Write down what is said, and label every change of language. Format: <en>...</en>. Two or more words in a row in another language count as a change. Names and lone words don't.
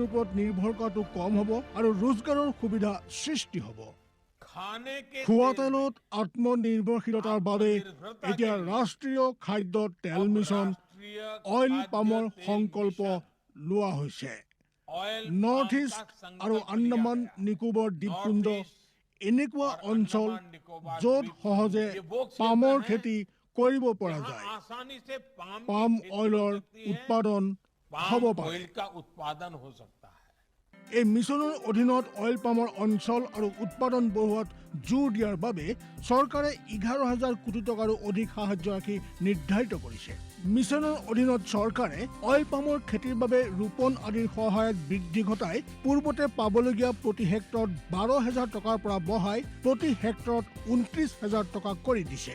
<as>ওপৰত নিৰ্ভৰ কৰাটো কম হ'ব আৰু ৰোজগাৰৰ সুবিধা সৃষ্টি হ'ব খোৱা তেলত আত্মনিৰ্ভৰশীলতাৰ বাবে এতিয়া ৰাষ্ট্ৰীয় খাদ্য তেল মিছন</as> <en>oil palm</en> <as>সংকল্প লোৱা হৈছে নৰ্থ ইষ্ট আৰু আন্দামান নিকোবৰ দ্বীপপুঞ্জ এনেকুৱা অঞ্চল য'ত সহজে পামৰ খেতি কৰিব পৰা যায়</as> <en>palm oil</en> <as>উৎপাদন হ'ব</as> <hi>पाम</hi> <as>পাৰে।</as> <hi>ऑयल का उत्पादन हो सकता है।</hi> <as>এই মিছনৰ অধীনত</as> <en>oil palm</en> <as>অঞ্চল আৰু উৎপাদন বঢ়োৱাত জোৰ দিয়াৰ বাবে চৰকাৰে 11,000 কোটি টকাৰো অধিক সাহায্য ৰাখি নিৰ্ধাৰিত কৰিছে। মিছনৰ অধীনত চৰকাৰে</as> <en>oil palm</en> <as>খেতিৰ বাবে ৰোপণ আদিৰ সহায়ত বৃদ্ধি ঘটাই পূৰ্বতে পাবলগীয়া প্ৰতি হেক্টৰত 12,000 টকাৰ পৰা বঢ়াই প্ৰতি হেক্টৰত 29,000 টকা কৰি দিছে।</as>